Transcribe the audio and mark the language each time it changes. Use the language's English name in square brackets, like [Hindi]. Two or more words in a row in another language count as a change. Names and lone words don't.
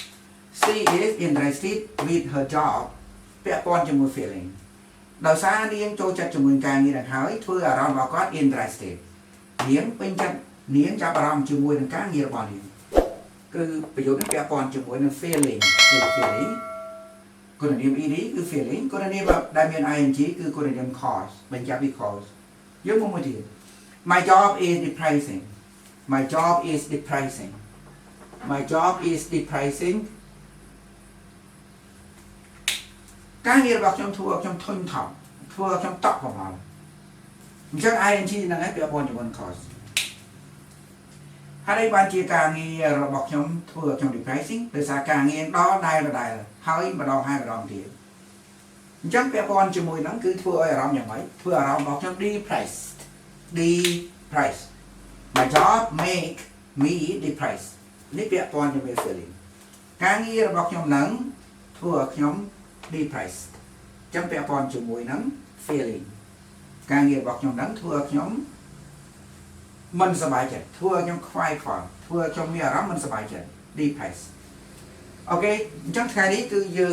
[English] with her job [Khmer] ពាក់ព័ន្ធជាមួយ feeling ដោយសារនាងចូលចិត្តជាមួយការងារនឹងហើយធ្វើអារម្មណ៍របស់គាត់ interested នាង ពេញចិត្តនាងចាប់អារម្មណ៍ជាមួយនឹងការងាររបស់នាងគឺប្រយោគនេះពាក់ព័ន្ធជាមួយនឹង feeling គឺ feeling គុណនាម ed គឺ feeling គុណនាមដែលមាន ing គឺគុណនាម cause បញ្ជាក់ពី cause យើងមកមើលទៀត [English] my job is depressing my job is depressing my job is depressing [Khmer] ការងាររបស់ខ្ញុំធ្វើឲ្យខ្ញុំធុញថប់ធ្វើឲ្យខ្ញុំតក់ប្រមល់អញ្ចឹង ing ហ្នឹងឯងពាក់ព័ន្ធជាមួយ cause ហើយបានជាការងាររបស់ខ្ញុំធ្វើឲ្យខ្ញុំ depressing ដោយសារការងារដល់ដែលហើយម្ដងហើយម្ដងទៀតអញ្ចឹងពាក់ព័ន្ធជាមួយហ្នឹងគឺធ្វើឲ្យអារម្មណ៍យ៉ាងម៉េចធ្វើអារម្មណ៍របស់ខ្ញុំ depressed [English] my job make me depressed [Khmer] នេះពាក់ព័ន្ធជាមួយ feeling ការងាររបស់ខ្ញុំហ្នឹងធ្វើឲ្យខ្ញុំ depressed អញ្ចឹងពាក់ព័ន្ធជាមួយនឹង feeling ការងាររបស់ខ្ញុំហ្នឹងធ្វើឲ្យខ្ញុំមិនសប្បាយចិត្តធ្វើឲ្យខ្ញុំខ្វាយខ្វល់ធ្វើឲ្យខ្ញុំមានអារម្មណ៍មិនសប្បាយចិត្ត depressed អូខេអញ្ចឹងថ្ងៃនេះគឺយើង